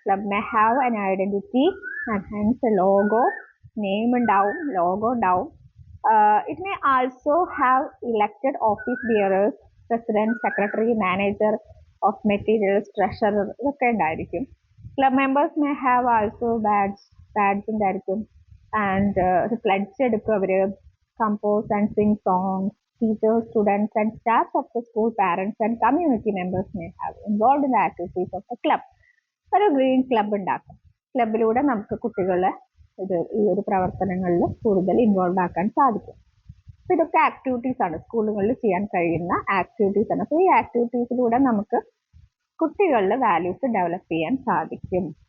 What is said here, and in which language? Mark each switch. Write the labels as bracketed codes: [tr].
[en] club may have an identity and hence a logo, [ml] name ഉണ്ടാവും, logo ഉണ്ടാവും. [en] it may also have elected office bearers, president, secretary, manager of materials, treasurer, [ml] ഇതൊക്കെ ഉണ്ടായിരിക്കും. [en] club members may have also badges [ml] ഉണ്ടായിരിക്കും. [en] and pledge [ml] എടുക്കും അവര്. [en] Compose and sing songs. Teachers, students and staff of the school, parents and community members may have involved in the activities of the club. [ml] ഒരു green club ഉണ്ടാക്കാം. ക്ലബിലൂടെ നമുക്ക് കുട്ടികളെ ഈ ഒരു പ്രവർത്തനങ്ങളിൽ കൂടുതൽ ഇൻവോൾവ് ആക്കാൻ സാധിക്കും. അപ്പോൾ ഇതൊക്കെ ആക്ടിവിറ്റീസ് ആണ്, സ്കൂളുകളിൽ ചെയ്യാൻ കഴിയുന്ന ആക്ടിവിറ്റീസ് ആണ്. അപ്പോൾ ഈ ആക്ടിവിറ്റീസിലൂടെ നമുക്ക് കുട്ടികളിൽ വാല്യൂസ് ഡെവലപ്പ് ചെയ്യാൻ സാധിക്കും.